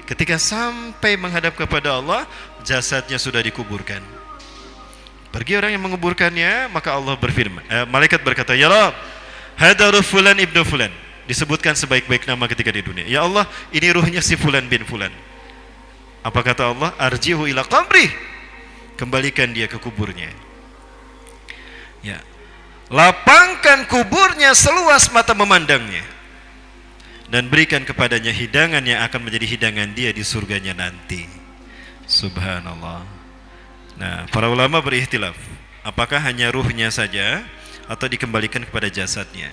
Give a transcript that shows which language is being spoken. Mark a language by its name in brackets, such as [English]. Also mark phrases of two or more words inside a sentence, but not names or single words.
[Indonesian] Ketika sampai menghadap kepada Allah, jasadnya sudah dikuburkan. Pergi orang yang menguburkannya, maka Allah berfirman, malaikat berkata, [Arabic] يا رب، هذا روح فلان ابن فلان. [Indonesian] Disebutkan sebaik-baik nama ketika di dunia. Ya Allah, ini ruhnya si [Arabic] فلان بن فلان. [Indonesian] Apa kata Allah? [Arabic] ارجعه إلى قبره. [Indonesian] Kembalikan dia ke kuburnya. Ya. Lapangkan kuburnya seluas mata memandangnya. Dan berikan kepadanya hidangan yang akan menjadi hidangan dia di surganya nanti. Subhanallah. Nah, para ulama berikhtilaf. Apakah hanya ruhnya saja atau dikembalikan kepada jasadnya?